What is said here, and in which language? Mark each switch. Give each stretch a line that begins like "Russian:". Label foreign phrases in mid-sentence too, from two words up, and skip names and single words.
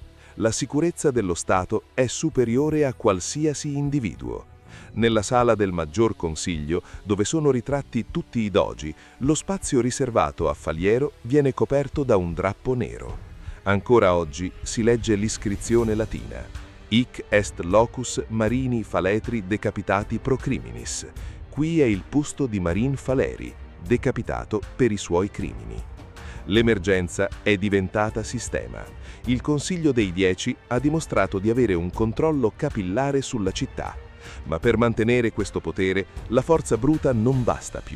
Italian: La sicurezza dello Stato è superiore a qualsiasi individuo. Nella sala del Maggior Consiglio, dove sono ritratti tutti i dogi, lo spazio riservato a Faliero viene coperto da un drappo nero. Ancora oggi si legge l'iscrizione latina:
Latin: Hic est locus Marini Faletri decapitati pro criminis.
Italian: Qui è il posto di Marin Faleri, decapitato per i suoi crimini. L'emergenza è diventata sistema. Il Consiglio dei 10 ha dimostrato di avere un controllo capillare sulla città. Ma per mantenere questo potere, la forza bruta non basta più.